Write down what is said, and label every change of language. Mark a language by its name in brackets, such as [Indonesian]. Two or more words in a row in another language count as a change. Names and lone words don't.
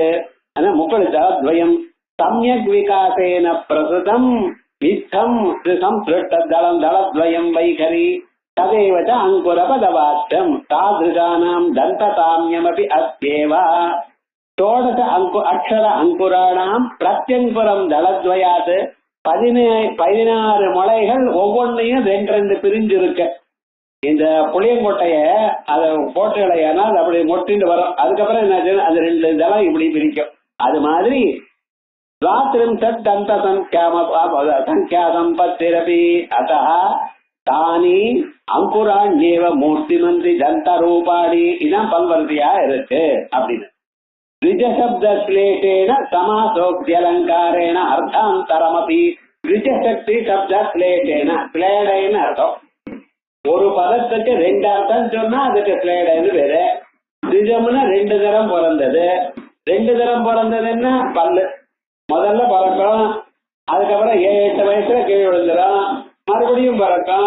[Sanskrit] ஆனா मुप्पदुवयं सम्यक् विकासेन प्रसृतं वृत्तं संसृष्टदलं दलद्वयं वैखरी तदेवच्च अङ्कुरपदवाच्यं तादृशानां तन्तताम्यमपि अस्यैव षोडश अक्षर अङ्कुराणां प्रत्यङ्कुरं दलद्वयात् [Tamil] 16 முளைகள் ஒவ்வொன்னையும் 2 பிரிஞ்சு இருக்கு. இந்த புளியங்கொட்டைய அதை போட்டு இலையானால் அப்படி மொட்டிட்டு வரும். அதுக்கப்புறம் என்ன அது 2 தளம் இப்படி பிரிக்கும். அது மாதிரி [Sanskrit] द्वात्रिंशत् दंत संख्या संपत्तिरपि अतः तानि अंकुराण्येव मूर्तिमन्ति दंत रूपाणि इदं [Tamil] பல்வர்த்தியா இருக்கு அப்படினு [Sanskrit] द्विजशब्द श्लेषेण समासोक्त्यलंकारेण अर्थान्तरमपि द्विजशक्ति शब्द श्लेषेण [Tamil] ஸ்லேடைன்னு அர்த்தம். ஒரு பதத்துக்கு 2 அர்த்தம் சொன்னா அதுக்கு ஸ்லேடைன்னு பேரு. द्विजம்னா 2 தரம் பிறந்தது. 2 தரம் பிறந்ததுன்னா பல்லு முதல்ல பறக்கும், அதுக்கப்புறம் 7-8 வயசுல கீழே விழுந்துடும், மறுபடியும் பறக்கும்.